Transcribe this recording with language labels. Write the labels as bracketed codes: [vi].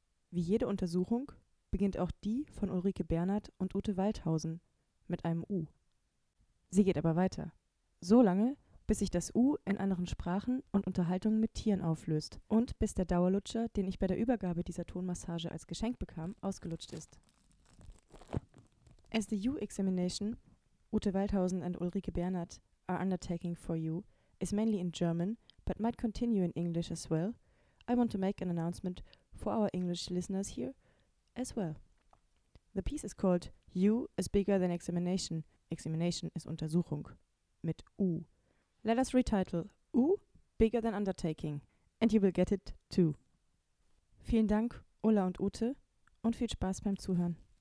[de] Wie jede Untersuchung beginnt auch die von Ulrike Bernhardt und Ute Waldhausen mit einem U. Sie geht aber weiter. So lange, bis sich das U in anderen Sprachen und Unterhaltungen mit Tieren auflöst und bis der Dauerlutscher, den ich bei der Übergabe dieser Tonmassage als Geschenk bekam, ausgelutscht ist. [en] As the U examination, Ute Waldhausen and Ulrike Bernhardt are undertaking for you, is mainly in German, but might continue in English as well, I want to make an announcement for our English listeners here as well. The piece is called U is bigger than examination. Examination is [de] Untersuchung mit U. [en] Let us retitle U bigger than undertaking and you will get it too. [de] Vielen Dank, Ulla und Ute, und viel Spaß beim Zuhören.